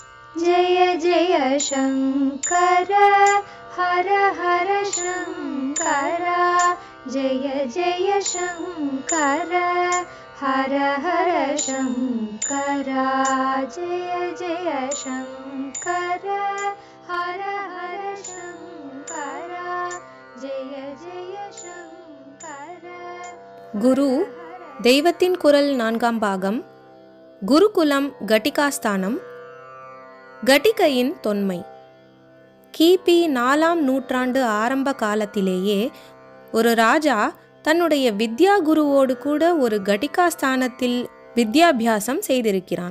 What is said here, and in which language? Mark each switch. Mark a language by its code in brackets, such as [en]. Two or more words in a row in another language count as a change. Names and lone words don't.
[sa] जय जय शंकर हर हर शंकर जय जय शंकर हर हर शंकर जय जय शंकर हर हर शंकर जय जय शंकर. [ta] குரு தெய்வத்தின் குரல் 4ஆம் பாகம். குருகுலம் கட்டிகாஸ்தானம். கட்டிகையின் தொன்மை. கிபி 4ஆம் நூற்றாண்டு ஆரம்ப காலத்திலேயே ஒரு ராஜா தன்னுடைய வித்யா குருவோடு கூட ஒரு கட்டிகாஸ்தானத்தில் வித்யாபியாசம் செய்திருக்கிறான்.